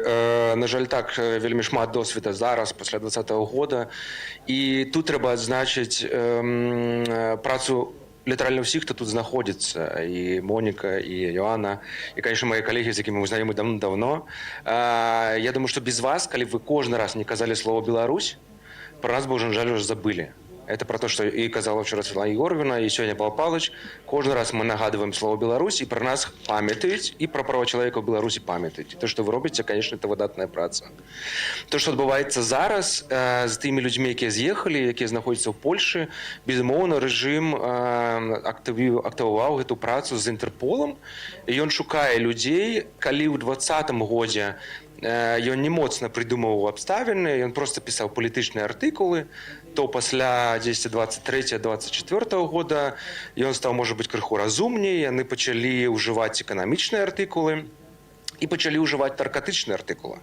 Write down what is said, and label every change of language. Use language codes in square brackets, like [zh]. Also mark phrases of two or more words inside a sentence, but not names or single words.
[be] На жаль, так, вельмі шмат досведа зараз, пасля 2020 года. І тут трэба адзначыць працу літаральна ўсіх, хто тут знаходзіцца, і Моніка, і Йоанна, і, конечно, мае калегі, з якімі мы знаёмы давно. Я думаю, што без вас, калі вы кожны раз не казалі слово «Беларусь», [ru] про нас бы уже, [be] на жаль, [ru] уже забыли. Это про то, что и казала вчера Светлана Егоровна, и сегодня Павел Павлович. Каждый раз мы нагадываем слово «Беларусь», и про нас памятаюць, и про права человека в Беларуси памятаюць. То, что вы робите, конечно, это [be] выдатная праца. То, что отбываецца зараз з тымі людзьмі, якія з'ехалі, якія знаходзяцца ў Польшы, безумоўна, рэжым актываваў гэту працу з Інтэрполам, і ён шукае людзей, калі ў 2020 годзе ён не моцна прыдумаў абставіны, ён просто пісаў палітычныя артыкулы, то пасля 23-24 года ён стаў, можа быць, крыху разумней, яны пачалі ўжываць эканамічныя артыкулы і пачалі ўжываць наркатычныя артыкулы.